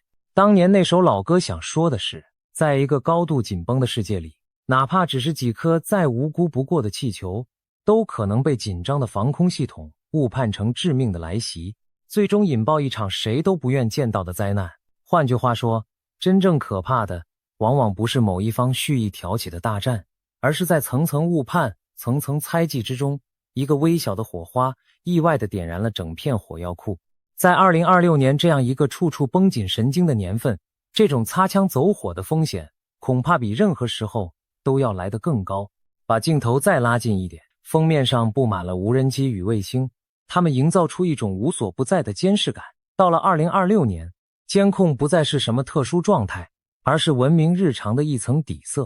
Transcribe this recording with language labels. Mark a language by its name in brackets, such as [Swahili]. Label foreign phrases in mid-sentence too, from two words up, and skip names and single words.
[Chinese] 當年那首老歌想說的是，在一個高度緊繃的世界裡，哪怕只是幾顆再無辜不過的氣球，都可能被緊張的防空系統誤判成致命的來襲，最終引爆一場誰都不願見到的災難。換句話說，真正可怕的往往不是某一方蓄意挑起的大戰，而是在层层誤判、层層猜忌之中，一個微小的火花意外地點燃了整片火藥庫。在2026年这樣一個處處繃緊神經的年份，這種擦槍走火的風險恐怕比任何時候都要來得更高。把鏡頭再拉近一點，封面上布滿了無人機與衛星，它們營造出一種無所不在的監視感。到了2026年，監控不再是什麼特殊狀態，而是文明日常的一層底色。